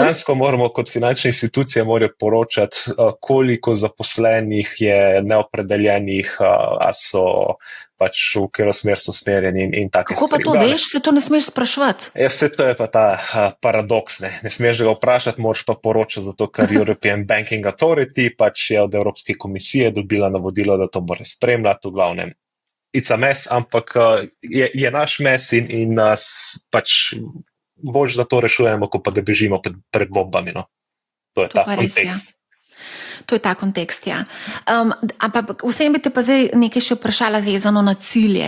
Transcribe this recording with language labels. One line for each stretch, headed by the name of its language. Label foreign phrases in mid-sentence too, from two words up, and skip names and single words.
Slovenian: Dejansko moramo kot finančna institucija poročati, koliko zaposlenih je neopredeljenih, a so v katero smer so smerjeni in take stvari. Kako pa to veš, se to ne smeš spraševati? To je pa ta paradoks. Ne smeš ga vprašati, moraš pa poročati, zato ker European Banking Authority je od Evropske komisije dobila navodilo, da to mora spremljati, v glavnem.
English: It's a mess,
Slovenian: ampak je naš mess in bolj, da to rešujemo, kot pa da bežimo pred bombami. To je ta kontekst. To je ta kontekst, ja. Ampak vsem bi te pa zdaj nekaj še vprašala vezano na cilje.